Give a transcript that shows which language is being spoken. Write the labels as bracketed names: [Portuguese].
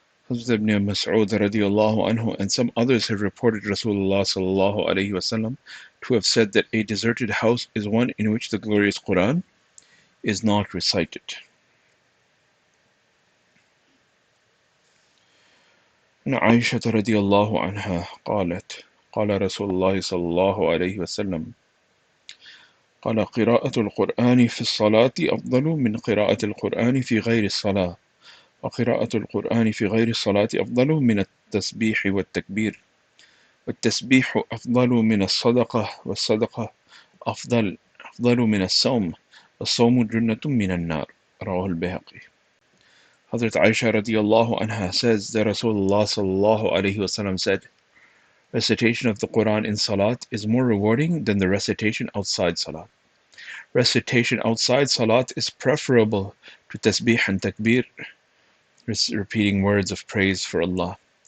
[English] Hazrat ibn Mas'ud radiallahu anhu and some others have reported Rasulullah sallallahu alayhi wasallam to have said that a deserted house is one in which the glorious Quran is not recited. [Arabic] عن عائشة رضي الله عنها قالت قال رسول الله صلى الله عليه وسلم قال قراءة القرآن في الصلاة أفضل من قراءة القرآن في غير الصلاة وقراءة القرآن في غير الصلاة أفضل من التسبيح والتكبير والتسبيح أفضل من الصدقة والصدقة أفضل من الصوم والصوم جنة من النار. رواه البيهقي. [English] Hazrat Aisha radiallahu anha says that Rasulullah sallallahu alayhi wasallam said, recitation of the Quran in Salat is more rewarding than the recitation outside Salat. Recitation outside Salat is preferable to tasbih and takbir, repeating words of praise for Allah.